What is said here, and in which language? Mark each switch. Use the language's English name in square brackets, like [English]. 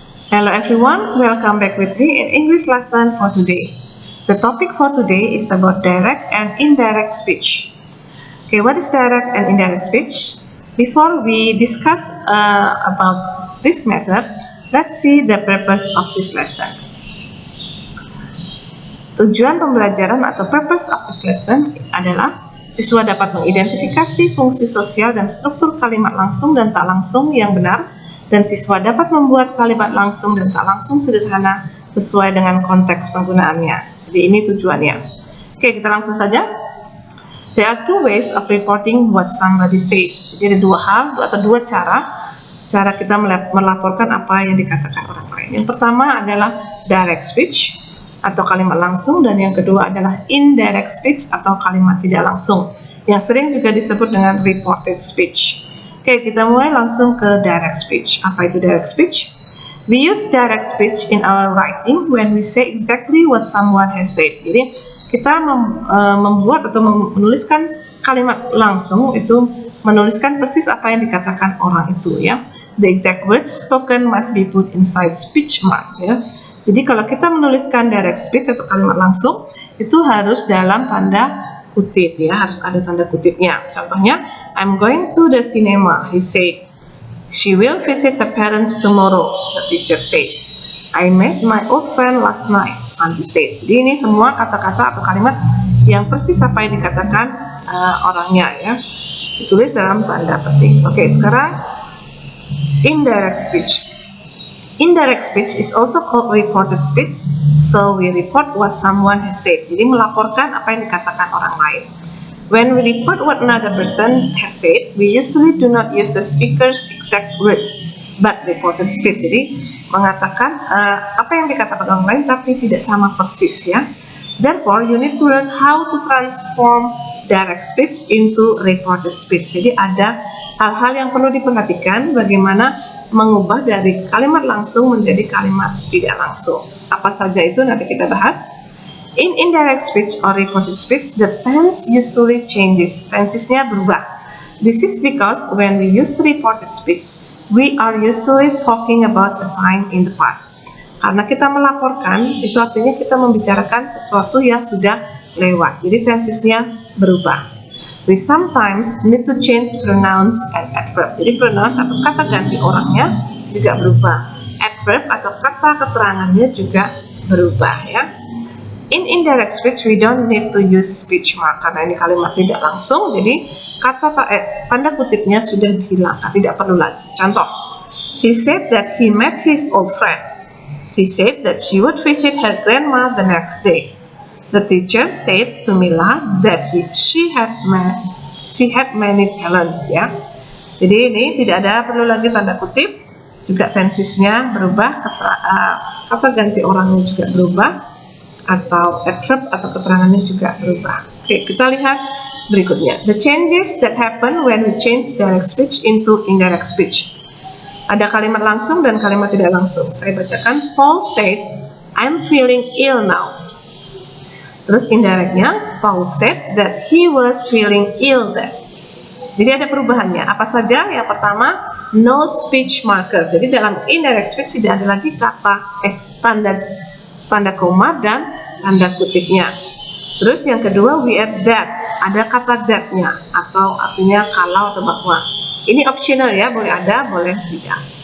[English] Hello everyone, welcome back with me in English lesson for today. The topic for today is about direct and indirect speech. Okay, what is direct and indirect speech? Before we discuss about this method, let's see the purpose of this lesson. [Indonesian] Tujuan pembelajaran atau [English] purpose of this lesson [Indonesian] adalah siswa dapat mengidentifikasi fungsi sosial dan struktur kalimat langsung dan tak langsung yang benar, dan siswa dapat membuat kalimat langsung dan tak langsung sederhana sesuai dengan konteks penggunaannya. Jadi ini tujuannya. Oke, kita langsung saja. [English] There are two ways of reporting what somebody says. [Indonesian] Jadi ada dua hal atau dua cara kita melaporkan apa yang dikatakan orang lain. Yang pertama adalah direct speech atau kalimat langsung, dan yang kedua adalah indirect speech atau kalimat tidak langsung, yang sering juga disebut dengan reported speech. Oke, kita mulai langsung ke direct speech. Apa itu direct speech? [English] We use direct speech in our writing when we say exactly what someone has said. [Indonesian] Jadi kita membuat atau menuliskan kalimat langsung, itu menuliskan persis apa yang dikatakan orang itu, ya. [English] The exact words spoken must be put inside speech mark, ya. [Indonesian] Jadi kalau kita menuliskan direct speech atau kalimat langsung, itu harus dalam tanda kutip, ya, harus ada tanda kutipnya. [English] Contohnya, I'm going to the cinema, he said. She will visit her parents tomorrow, the teacher said. I met my old friend last night, Sandy said. [Indonesian] Jadi ini semua kata-kata atau kalimat yang persis apa yang dikatakan orangnya, ya. Ditulis dalam tanda petik. Oke, sekarang indirect speech. [English] Indirect speech is also called reported speech, so we report what someone has said. [Indonesian] Jadi melaporkan apa yang dikatakan orang lain. [English] When we report what another person has said, we usually do not use the speaker's exact word, but reported speech. [Indonesian] Jadi mengatakan apa yang dikatakan orang lain tapi tidak sama persis, ya. [English] Therefore, you need to learn how to transform direct speech into reported speech. [Indonesian] Jadi ada hal-hal yang perlu diperhatikan, bagaimana mengubah dari kalimat langsung menjadi kalimat tidak langsung. Apa saja itu nanti kita bahas. [English] In indirect speech or reported speech, the tense usually changes. [Indonesian] Tensesnya berubah. [English] This is because when we use reported speech, we are usually talking about a time in the past. [Indonesian] Karena kita melaporkan, itu artinya kita membicarakan sesuatu yang sudah lewat. Jadi tensesnya berubah. [English] We sometimes need to change pronouns and adverb. [Indonesian] Jadi pronouns atau kata ganti orangnya juga berubah. Adverb atau kata keterangannya juga berubah, ya. [English] In indirect speech, we don't need to use speech mark [Indonesian] karena ini kalimat tidak langsung. Jadi kata tanda kutipnya sudah dihilangkan, tidak perlu lagi. [English] Contoh, he said that he met his old friend. She said that she would visit her grandma the next day. The teacher said to Mila that she had many talents, ya. [Indonesian] Jadi ini tidak ada perlu lagi tanda kutip, juga tensesnya berubah, kata ganti orangnya juga berubah, atau adverb atau keterangannya juga berubah. Oke, kita lihat berikutnya. [English] The changes that happen when we change direct speech into indirect speech. [Indonesian] Ada kalimat langsung dan kalimat tidak langsung. Saya bacakan. [English] Paul said, I'm feeling ill now. [Indonesian] Terus indirectnya, [English] Paul said that he was feeling ill then. [Indonesian] Jadi ada perubahannya. Apa saja? Yang pertama, [English] no speech marker. [Indonesian] Jadi dalam indirect speech tidak ada lagi kata tanda koma dan tanda kutipnya. Terus yang kedua, [English] we add that. [Indonesian] Ada kata that-nya atau artinya kalau atau bahwa. Ini optional, ya, boleh ada, boleh tidak.